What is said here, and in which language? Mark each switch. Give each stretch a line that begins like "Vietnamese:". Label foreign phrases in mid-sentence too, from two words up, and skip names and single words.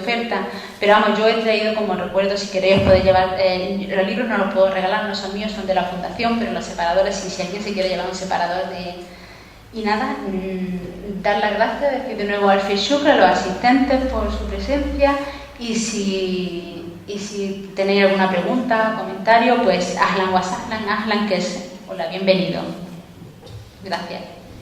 Spanish: oferta, pero vamos, yo he traído como recuerdo, si queréis podéis llevar, los libros no los puedo regalar, no son míos, son de la fundación, pero los separadores, si alguien se quiere llevar un separador Y nada, dar las gracias, decir de nuevo al Feshukr, a los asistentes por su presencia, y si tenéis alguna pregunta o comentario, pues
Arabic: أهلا وسهلا، أهلا,
Spanish: que es hola, bienvenido. Gracias.